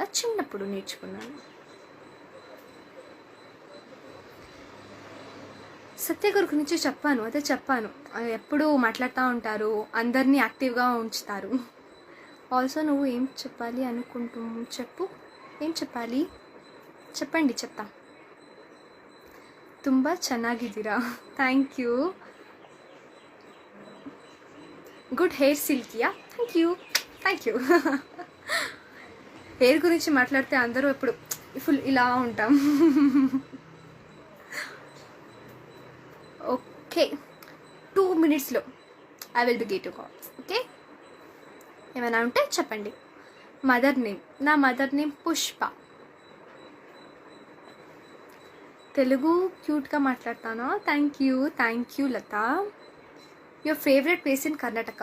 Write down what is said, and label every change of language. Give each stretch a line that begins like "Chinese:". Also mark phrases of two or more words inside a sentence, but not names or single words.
Telugu: చిన్నప్పుడు నేర్చుకున్నాను. సత్య గారి గురించి చెప్పాను, అదే చెప్పాను, ఎప్పుడు మాట్లాడుతూ ఉంటారు, అందరినీ యాక్టివ్గా ఉంచుతారు. ఆల్సో నువ్వు ఏం చెప్పాలి అనుకుంటూ చెప్పు, ఏం చెప్పాలి చెప్పండి, చెప్తా.
Kannada: ತುಂಬ ಚೆನ್ನಾಗಿದ್ದೀರಾ,
English: thank you. good hair silkiya, thank you.
Telugu: హెయిర్ గురించి మాట్లాడితే అందరూ ఎప్పుడు ఫుల్ ఇలా ఉంటాం.
English: ఓకే, 2 minutesలో I will be get to call.
Telugu: ఓకే, ఏమైనా ఉంటే చెప్పండి.
English: mother name,
Telugu: నా
English: mother name
Telugu: పుష్ప. తెలుగు క్యూట్గా మాట్లాడతానా?
English: Thank you Latha. Your favourite place in Karnataka?